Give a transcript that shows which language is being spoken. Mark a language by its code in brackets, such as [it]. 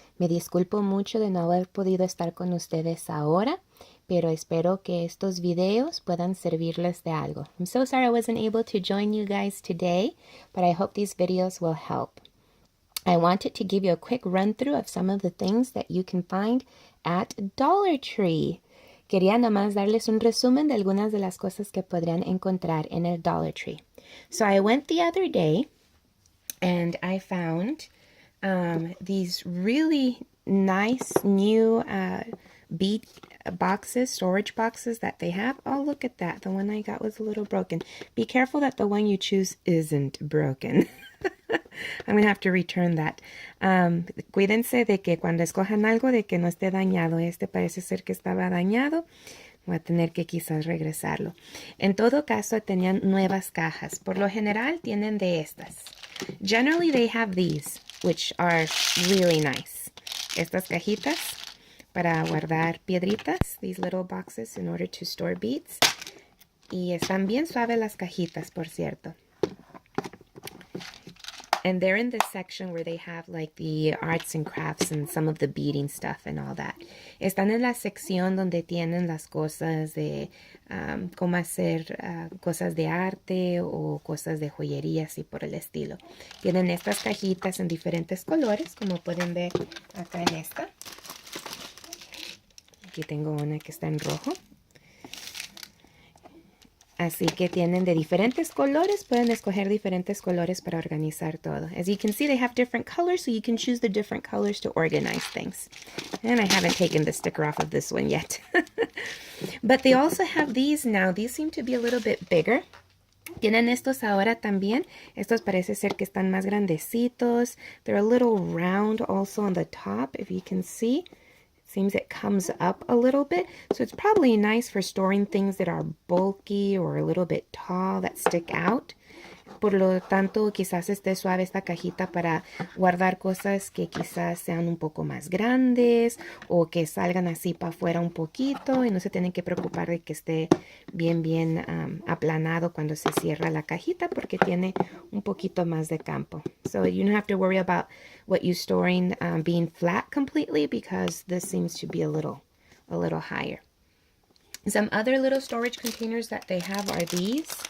[es] Me disculpo mucho de no haber podido estar con ustedes ahora, pero espero que estos videos puedan servirles de algo. [en] I'm so sorry I wasn't able to join you guys today, but I hope these videos will help. I wanted to give you a quick run through of some of the things that you can find at Dollar Tree. [es] Quería nomás darles un resumen de algunas de las cosas que podrían encontrar en el Dollar Tree. [en] So I went the other day and I found these really nice new bead boxes, storage boxes that they have. Oh, look at that. The one I got was a little broken. Be careful that the one you choose isn't broken. I'm going to have to return that. [es] Cuídense de que cuando escojan algo de que no esté dañado. Este parece ser que estaba dañado. Voy a tener que quizás regresarlo. En todo caso, tenían nuevas cajas. Por lo general, tienen de estas. [en] Generally, they have these, which are really nice. [es] Estas cajitas para guardar piedritas. [en] These little boxes in order to store beads. [es] Y están bien suaves las cajitas, por cierto. [en] And they're in this section where they have like the arts and crafts and some of the beading stuff and all that. [es] Están en la sección donde tienen las cosas de cómo hacer cosas de arte o cosas de joyería, así por el estilo. Tienen estas cajitas en diferentes colores, como pueden ver acá en esta. Aquí tengo una que está en rojo. Así que tienen de diferentes colores, pueden escoger diferentes colores para organizar todo. [en] As you can see, they have different colors, so you can choose the different colors to organize things. And I haven't taken the sticker off of this one yet. But they also have these now. These seem to be a little bit bigger. [es] Tienen estos ahora también. Estos parece ser que están más grandecitos. [en] They're a little round also on the top, if you can see. Seems it comes up a little bit, so it's probably nice for storing things that are bulky or a little bit tall that stick out. [es] Por lo tanto, quizás esté suave esta cajita para guardar cosas que quizás sean un poco más grandes o que salgan así para afuera un poquito y no se tienen que preocupar de que esté bien aplanado cuando se cierra la cajita porque tiene un poquito más de campo. [en] So you don't have to worry about what you're storing being flat completely because this seems to be a little higher. Some other little storage containers that they have are these.